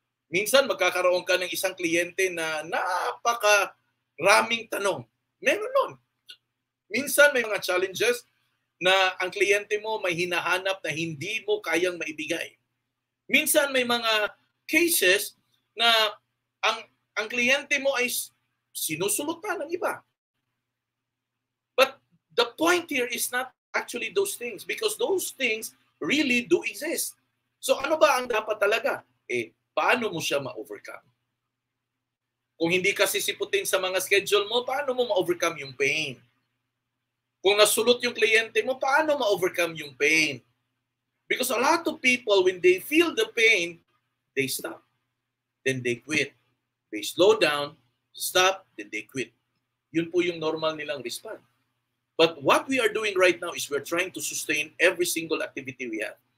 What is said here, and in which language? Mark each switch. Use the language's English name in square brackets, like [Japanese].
[Filipino] Minsan magkakaroon ka ng isang kliyente na napakaraming tanong. Meron nun. Minsan may mga challenges na ang kliyente mo may hinahanap na hindi mo kayang maibigay. Minsan may mga cases na ang kliyente mo ay sinusulot ng iba. [English] But the point here is not actually those things because those things really do exist. [Filipino] So ano ba ang dapat talaga? Paano mo siya ma-overcome? Kung hindi ka sisiputin sa mga schedule mo, paano mo ma-overcome yung pain? Kung nasulot yung kliyente mo, paano ma-overcome yung pain? [English] Because a lot of people, when they feel the pain, they stop. Then they quit. They slow down, stop, then they quit. [Filipino] Yun po yung normal nilang response. [English] But what we are doing right now is we're trying to sustain every single activity we have.